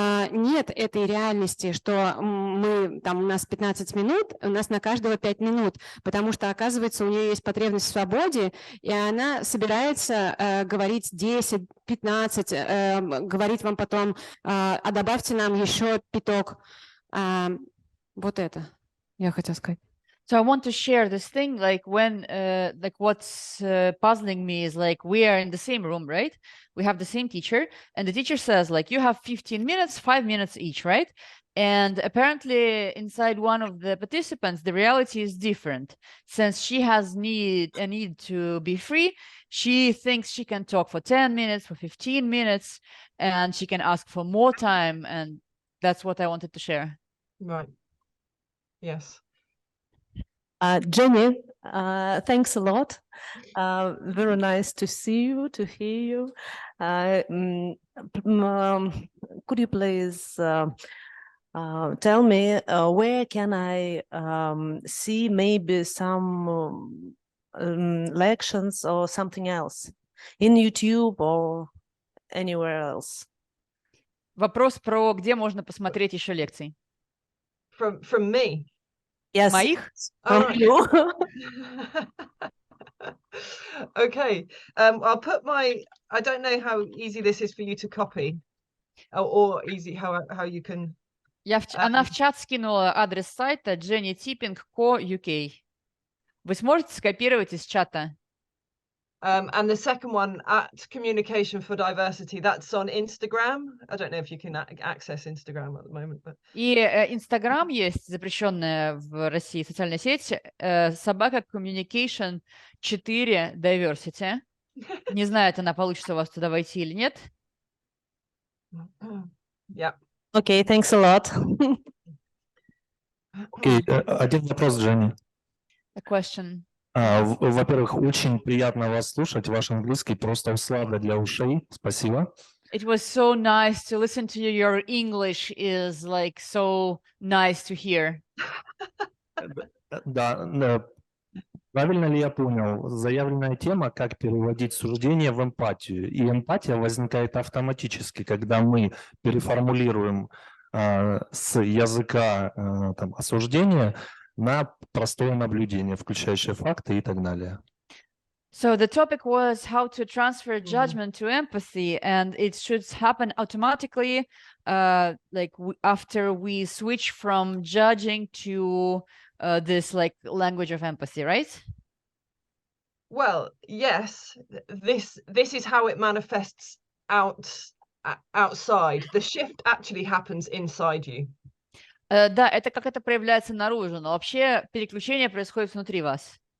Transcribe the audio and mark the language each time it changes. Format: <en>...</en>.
<ru>нет этой реальности, что у нас 15 минут, у нас на каждого 5 минут, потому что, оказывается, у нее есть потребность в свободе, и она собирается говорить 10, 15, говорить вам потом, а добавьте нам еще пяток. Вот это я хотела сказать.</ru> <en>So I want to share this thing, like when, like what's puzzling me is like we are in the same room, right? We have the same teacher, and the teacher says like you have 15 minutes, 5 minutes each, right? And apparently inside one of the participants, the reality is different. Since she has a need to be free, she thinks she can talk for 10 minutes, for 15 minutes, and she can ask for more time. And that's what I wanted to share. Right. Yes. Jenny, thanks a lot. Very nice to see you, to hear you. Could you please tell me where can I see maybe some lections or something else in YouTube or anywhere else?</en> <ru>Вопрос про где можно посмотреть еще лекции.</ru> <en>From me. Yes.</en> <ru>Моих?</ru> <en>From you. Okay. I'll put I don't know how easy this is for you to copy, or easy how you can.</en> <ru>Она в чат скинула адрес сайта Дженни Типпинг .co.uk. Вы сможете скопировать из чата?</ru> <en>And the second one, at Communication for Diversity, that's on Instagram. I don't know if you can access Instagram at the moment. But...</en> <ru>И Инстаграм есть, запрещенная в России социальная сеть, собака Communication 4 Diversity. Не знаю, она получится у вас туда войти или нет.</ru> <en>Yeah. Okay, thanks a lot.</en> <ru>Окей, один вопрос, Дженни.</ru> <en>A question.</en> <ru>Во-первых, очень приятно вас слушать. Ваш английский просто услада для ушей. Спасибо.</ru> <en>It was so nice to listen to you. Your English is like so nice to hear.</en> <ru>Да, правильно ли я понял? Заявленная тема, как переводить суждение в эмпатию. И эмпатия возникает автоматически, когда мы переформулируем с языка осуждения на простое наблюдение, включающее факты и так далее.</ru> <en>So the topic was how to transfer judgment to empathy, and it should happen automatically, after we switch from judging to this like language of empathy, right? Well, yes. This is how it manifests outside. The shift actually happens inside you.</en> <ru>Да, это как это проявляется наружу, но вообще переключение происходит внутри вас.</ru>